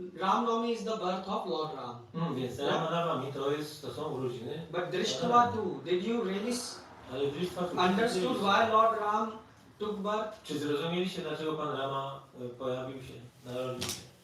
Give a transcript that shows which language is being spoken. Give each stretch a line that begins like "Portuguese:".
English: Ram Navami is the birth of Lord Ram.
Polish: Więc Rama Navami to są urodziny,
English: But Drishtva too. Did you really
Polish: ale Drishtva
English: understood why Lord Ram took birth?
Polish: Czy zrozumieliście, dlaczego Pan Rama pojawił się, narodził się?